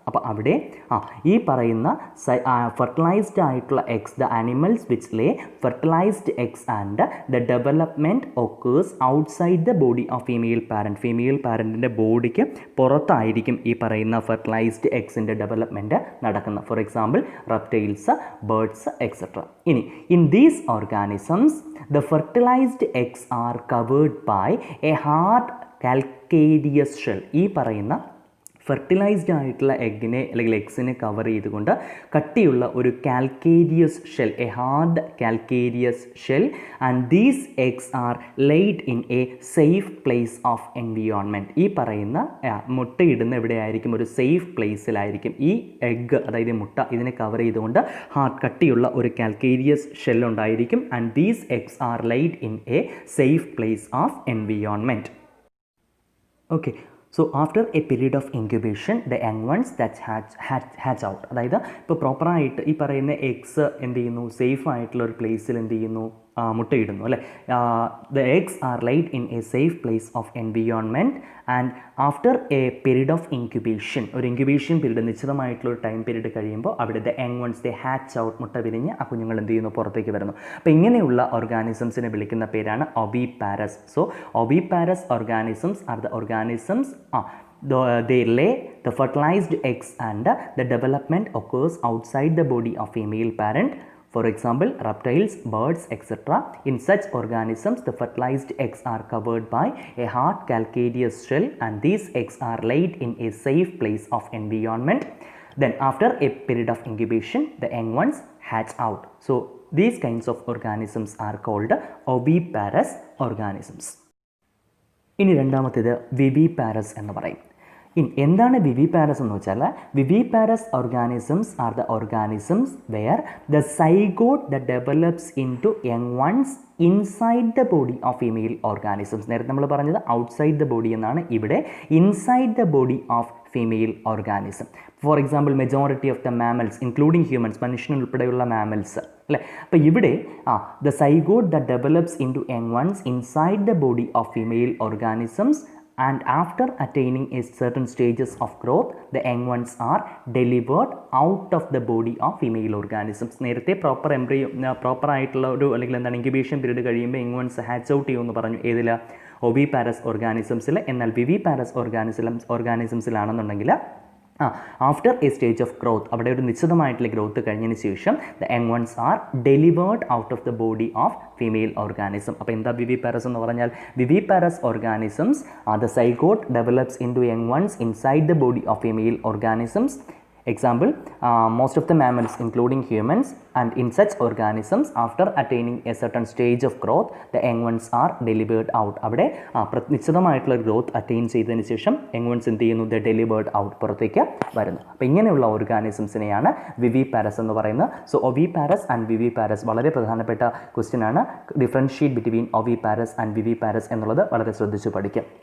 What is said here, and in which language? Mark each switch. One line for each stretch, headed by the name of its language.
Malayalam: അപ്പോൾ അവിടെ ഈ പറയുന്ന ഫെർട്ടിലൈസ്ഡ് ആയിട്ടുള്ള eggs,
English: The animals which lay fertilized eggs and the development occurs outside the body of female parent.
Malayalam: Female പാരൻറ്റിൻ്റെ ബോഡിക്ക് പുറത്തായിരിക്കും ഈ പറയുന്ന ഫെർട്ടിലൈസ്ഡ് എഗ്സിൻ്റെ ഡെവലപ്മെൻറ്റ് നടക്കുന്നത്.
English: For example reptiles, birds etcetera. ഇനി in these organisms the fertilized eggs are covered by a hard calcareous shell.
Malayalam: ഈ പറയുന്ന fertilised ആയിട്ടുള്ള എഗ്ഗിനെ അല്ലെങ്കിൽ എഗ്സിനെ cover ചെയ്തുകൊണ്ട് കട്ടിയുള്ള ഒരു calcareous shell,
English: A hard calcareous shell. And these eggs are laid in a safe place of environment.
Malayalam: ഈ പറയുന്ന മുട്ടയിടുന്ന എവിടെയായിരിക്കും, ഒരു സേഫ് പ്ലേസിലായിരിക്കും ഈ എഗ്ഗ്, അതായത് മുട്ട ഇതിനെ കവർ ചെയ്തുകൊണ്ട് കട്ടിയുള്ള ഒരു കാൽക്കേരിയസ് ഷെൽ ഉണ്ടായിരിക്കും.
English: And these eggs are laid in a safe place of environment. Okay. So after a period of incubation the young ones that hatch out.
Malayalam: അതായത് ഇപ്പോൾ പ്രോപ്പറായിട്ട് ഈ പറയുന്ന എഗ്സ് എന്ത് ചെയ്യുന്നു, സേഫ് ആയിട്ടുള്ള ഒരു പ്ലേസിൽ എന്ത് ചെയ്യുന്നു, മുട്ടയിടുന്നു അല്ലേ.
English: The eggs are laid in a safe place of environment. And after a period of incubation,
Malayalam: ഒരു ഇൻക്യുബേഷൻ പീരീഡ് നിശ്ചിതമായിട്ടുള്ള ഒരു ടൈം പീരീഡ് കഴിയുമ്പോൾ അവിടെ
English: the young ones they hatch out,
Malayalam: മുട്ട വിരിഞ്ഞ് ആ കുഞ്ഞുങ്ങൾ എന്ത് ചെയ്യുന്നു, പുറത്തേക്ക് വരുന്നു. അപ്പോൾ ഇങ്ങനെയുള്ള ഓർഗാനിസംസിനെ വിളിക്കുന്ന പേരാണ് ഒവിപാരസ്.
English: So oviparous organisms are the organisms they lay the fertilized eggs and the development occurs outside the body of female parent. For example, reptiles, birds, etc. In such organisms, the fertilized eggs are covered by a hard calcareous shell and these eggs are laid in a safe place of environment. Then after a period of incubation, the young ones hatch out. So these kinds of organisms are called oviparous organisms.
Malayalam: ഇനി രണ്ടാമത്തേത് viviparous എന്ന് പറയും. എന്താണ് viviparous എന്ന് വെച്ചാൽ,
English: Viviparous organisms are the organisms where the zygote the develops into young ones inside the body of female organisms.
Malayalam: നേരത്തെ നമ്മൾ പറഞ്ഞത്
English: outside the body
Malayalam: എന്നാണ്, ഇവിടെ
English: Inside the body of female organism. For example majority of the mammals including humans,
Malayalam: മനുഷ്യനുൾപ്പെടെയുള്ള mammals അല്ലേ. അപ്പോൾ ഇവിടെ
English: The zygote the develops into young ones inside the body of female organisms and after attaining a certain stages of growth the young ones are delivered out of the body of female organisms.
Malayalam: നേരത്തെ proper ആയിട്ടുള്ള ഒരു അല്ലെങ്കിൽ എന്താണ് incubation period കഴിയുമ്പോൾ young ones hatch out ചെയ്യുമെന്ന് പറഞ്ഞു. ഏതിൽ?
English: Oviparous ഓർഗാനിസംസിൽ.
Malayalam: എന്നാൽ viviparous ഓർഗാനിസംസിലാണെന്നുണ്ടെങ്കിൽ
English: after a stage of growth,
Malayalam: അവിടെ ഒരു നിശ്ചിതമായിട്ടുള്ള ഗ്രോത്ത് കഴിഞ്ഞതിന് ശേഷം
English: The young ones are delivered out of the body of female organism.
Malayalam: അപ്പോൾ എന്താ വിവിപാരസ് എന്ന് പറഞ്ഞാൽ?
English: Viviparous organisms the zygote develops into young ones inside the body of female organisms. Example, most of the mammals including humans, and in such organisms after attaining a certain stage of growth the young ones are delivered out.
Malayalam: അവിടെ നിശ്ചിതമായിട്ടുള്ള growth attain ചെയ്തതിന് ശേഷം young ones എന്ത് ചെയ്യുന്നു?
English: the delivered out,
Malayalam: പുറത്തേക്ക് വരുന്നു. അപ്പോൾ ഇങ്ങനെയുള്ള ഓർഗാനിസംസിനെയാണ് viviparous എന്ന് പറയുന്നത്. സോ ഒവിപാരസ് ആൻഡ് വിവിപാരസ് വളരെ പ്രധാനപ്പെട്ട ക്വസ്റ്റ്യൻ ആണ്.
English: differentiate between oviparous and viviparous
Malayalam: എന്നുള്ളത് വളരെ ശ്രദ്ധിച്ച് പഠിക്കാം.